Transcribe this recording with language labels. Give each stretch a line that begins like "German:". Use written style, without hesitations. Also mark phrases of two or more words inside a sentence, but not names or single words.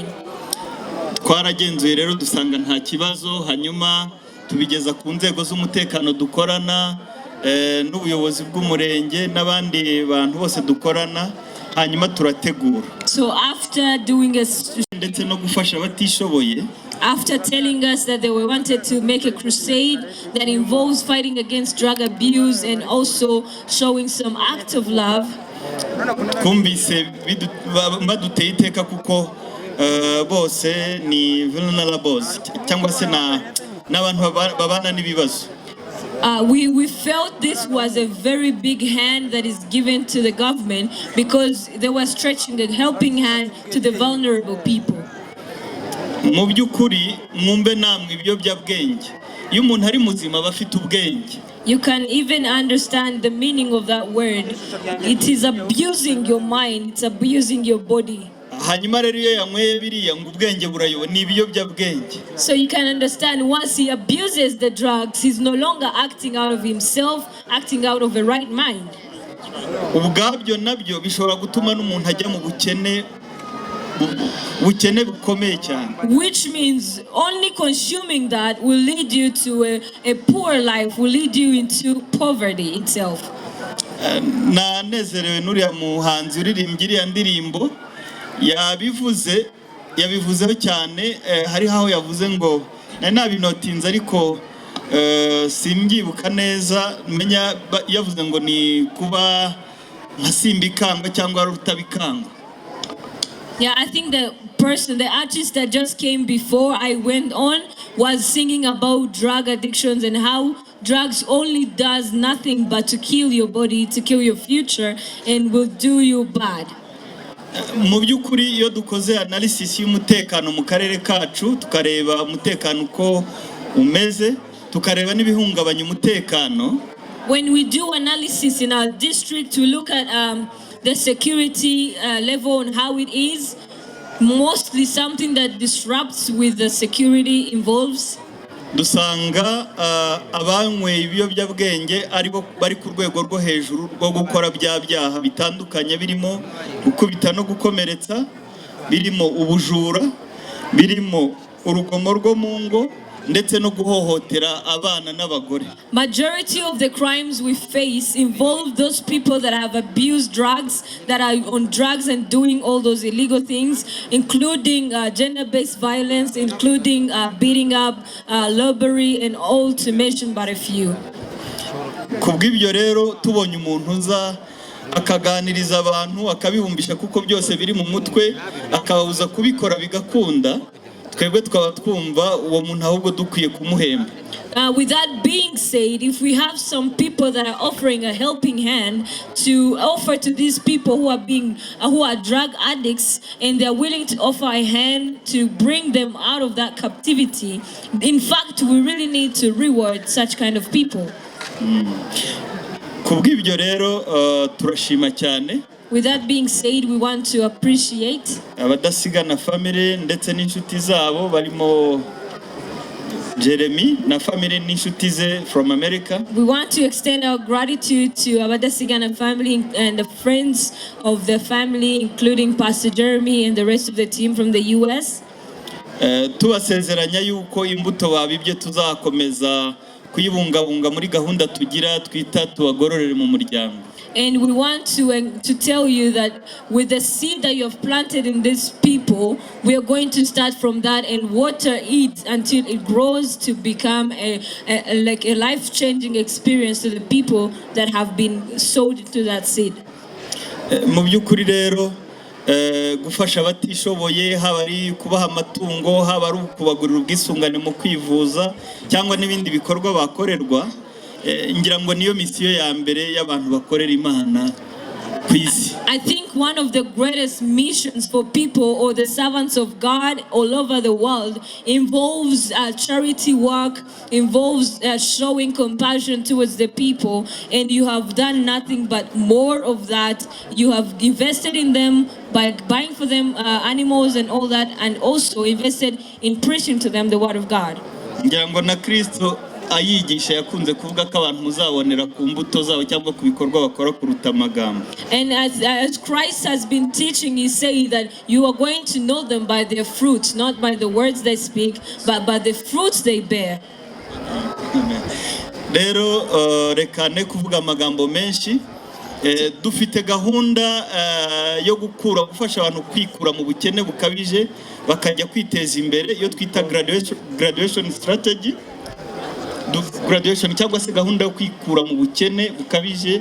Kinyarwanda: Twaragenzuye rero dusanga nta kibazo, hanyuma tubigeza ku nzego z'umutekano dukorana n'ubuyobozi bw'umurenge n'abandi bantu bose dukorana, hanyuma turategura.
English: So after doing
Kinyarwanda: ndetse no gufasha abatishoboye,
English: after telling us that they wanted to make a crusade that involves fighting against drug abuse and also showing some act of love,
Kinyarwanda: twumvise baduteye iteka kuko bose ni vulnerables cyangwa se n'abantu babana n'ibibazo.
English: We felt this was a very big hand that is given to the government because they were stretching a helping hand to the vulnerable people.
Kinyarwanda: Mu by'ukuri mwumve namwe ibiyobyabwenge, iyo umuntu ari muzima aba afite ubwenge.
English: You can even understand the meaning of that word. It is abusing your mind, it's abusing your body.
Kinyarwanda: Hanyuma rero iyo yanyweye biriya ngo ubwenge burayoba, ni ibiyobyabwenge.
English: So you can understand once he abuses the drugs, he's no longer acting out of himself, acting out of a right mind.
Kinyarwanda: Ubwabyo nabyo bishobora gutuma n'umuntu ajya mu bukene bukomeye cyane.
English: Which means only consuming that will lead you to a poor life, will lead you into poverty itself.
Kinyarwanda: Nanezerewe n'uriya muhanzi uririmbye iriya ndirimbo yabivuzeho cyane, hari aho yavuze ngo nabinotinze ariko simbyibuka neza, menya yavuze ngo ni kuba nka simbikangwa cyangwa rutabikangwa.
English: Yeah, I think the artist that just came before I went on was singing about drug addictions and how drugs only does nothing but to kill your body, to kill your future, and will do you bad.
Kinyarwanda: Mu by'ukuri iyo dukoze analysis y'umutekano mu karere kacu, tukareba umutekano uko umeze, tukareba n'ibihungabanya umutekano.
English: When we do analysis in our district, we look at the security level and how it is. Mostly something that disrupts with the security involves.
Kinyarwanda: Dusanga abanyweye ibiyobyabwenge aribo bari ku rwego rwo hejuru rwo gukora bya byaha bitandukanye, birimo gukubita no gukomeretsa, birimo ubujura, birimo urugomo rwo mu ngo, ndetse no guhohotera abana n'abagore.
English: Majority of the crimes we face involve those people that have abused drugs, that are on drugs and doing all those illegal things, including gender-based violence, including beating up, robbery, and all to mention but a few.
Kinyarwanda: Kubw'ibyo rero tubonye umuntu uza akaganiriza abantu akabibumbisha kuko byose biri mu mutwe, akababuza kubikora bigakunda, twebwe twaba twumva uwo muntu ahubwo dukwiye kumuhemba.
English: With that being said, if we have some people that are offering a helping hand to offer to these people who are drug addicts, and they're willing to offer a hand to bring them out of that captivity, in fact, we really need to reward such kind of people.
Kinyarwanda: Kubw'ibyo rero turashima cyane.
English: With that being said, we want to appreciate
Kinyarwanda: Abadasigana family ndetse n'inshuti zabo barimo Jeremy na family n'inshuti ze
English: from America. We want to extend our gratitude to Abadasigana family and the friends of the family, including Pastor Jeremy and the rest of the team from the US.
Kinyarwanda: Tubasezeranya yuko imbuto babibye tuzakomeza kuyibungabunga muri gahunda tugira twita tubagororere mu muryango.
English: And we want to tell you that with the seed that you have planted in these people, we are going to start from that and water it until it grows to become a life-changing experience to the people that have been sowed into that seed.
Kinyarwanda: Mu by'ukuri rero gufasha abatishoboye, haba ari kubaha amatungo, haba ari kubagurira ubwisungane mu kwivuza cyangwa n'ibindi bikorwa bakorerwa, ngira ngo niyo misiyo ya mbere y'abantu bakorera Imana ku isi.
English: I think one of the greatest missions for people or the servants of God all over the world involves charity work, involves showing compassion towards the people, and you have done nothing but more of that. You have invested in them by buying for them animals and all that, and also invested in preaching to them the word of God.
Kinyarwanda: ngira ngo na Kristo ayigisha yakunze kuvuga ko abantu muzabonera ku mbuto zabo cyangwa ku bikorwa bakora kuruta amagambo.
English: And as Christ has been teaching, he said that you are going to know them by their fruits, not by the words they speak, but by the fruits they bear.
Kinyarwanda: Rero reka ne kuvuga amagambo menshi. Dufite gahunda yo gufasha abantu kwikura mu bukene bukabije bakajya kwiteza imbere iyo twita
English: graduation strategy.
Kinyarwanda: Graduation cyangwa se gahunda yo kwikura mu bukene bukabije.